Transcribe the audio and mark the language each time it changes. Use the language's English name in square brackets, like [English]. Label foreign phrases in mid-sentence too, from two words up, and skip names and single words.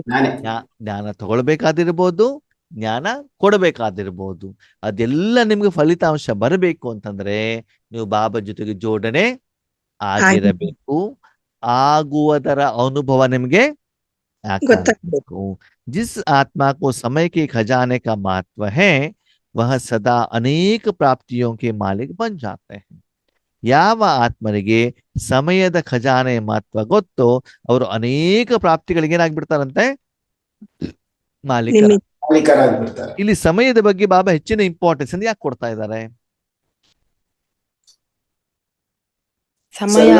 [Kannada] ಜ್ಞಾನ ತಗೊಳ್ಬೇಕಾದಿರ್ಬೋದು, ಜ್ಞಾನ ಕೊಡಬೇಕಾದಿರ್ಬೋದು, ಅದೆಲ್ಲ ನಿಮ್ಗೆ ಫಲಿತಾಂಶ ಬರಬೇಕು ಅಂತಂದ್ರೆ ನೀವು ಬಾಬಾ ಜೊತೆಗೆ ಜೋಡಣೆ ಆಗಿರಬೇಕು. ಆಗುವುದರ ಅನುಭವ ನಿಮ್ಗೆ ಗೊತ್ತಾಗ್ಬೇಕು. [Hindi] जिस आत्मा को समय के खजाने का महत्व है वह सदा अनेक प्राप्तियों के मालिक बन जाते हैं. [Kannada] ಯಾವ ಆತ್ಮನಿಗೆ ಸಮಯದ ಖಜಾನೆ ಮಹತ್ವ ಗೊತ್ತೋ ಅವರು ಅನೇಕ ಪ್ರಾಪ್ತಿಗಳಿಗೆ ಏನಾಗ್ಬಿಡ್ತಾರಂತೆ? ಮಾಲೀಕರಾಗ್ಬಿಡ್ತಾರೆ. ಇಲ್ಲಿ ಸಮಯದ ಬಗ್ಗೆ ಬಾಬಾ ಹೆಚ್ಚಿನ ಇಂಪಾರ್ಟೆನ್ಸ್ ಅಂತ ಯಾಕೆ ಕೊಡ್ತಾ ಇದ್ದಾರೆ? ಸಮಯ